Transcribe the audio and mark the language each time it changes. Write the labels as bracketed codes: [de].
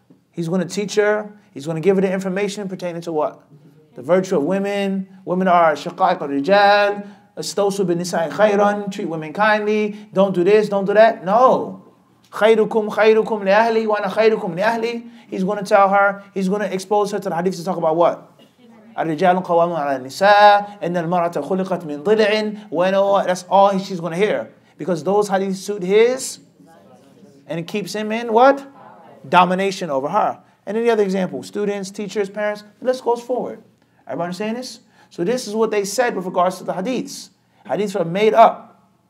[en] He's going to teach her, he's going to give her the information pertaining to what? The virtue of women. Women are [ar] shaqaiq al-rijal. Astawsu bin-nisa'i khayran. [en] Treat women kindly. Don't do this, don't do that. No. [ar] Khayrukum li ahli wa ana khayrukum li ahli. [en] He's going to tell her, he's going to expose her to the hadith to talk about what? [ar] الرجال قوامون على النساء إن المرأة خلقت من ضلع. [en] That's all she's going to hear. Because those hadiths suit his and it keeps him in what? Domination over her. And any other example, students, teachers, parents, the list goes forward. Everybody understand this? So this is what they said with regards to the hadiths. Hadiths are made up.